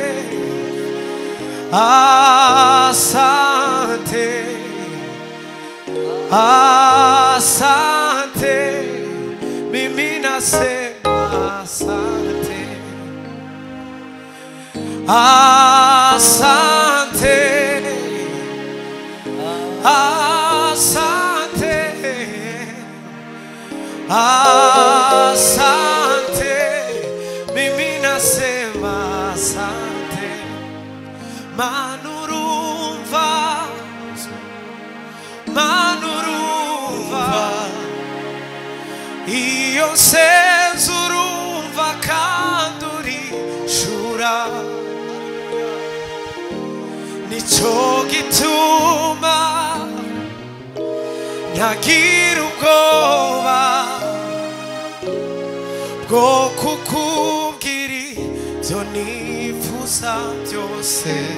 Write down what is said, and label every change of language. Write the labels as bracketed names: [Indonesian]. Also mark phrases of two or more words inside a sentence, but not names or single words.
[Swahili] asante, asante, mimi nasema asante, asante, asante, asante, mimi nasema asante. [Kinyarwanda] Manurumva, manurumva, iyo nsenze urumva kandi urishura, nico gituma ntagira ubwoba bwo kukubwira ibyo nifuza byose.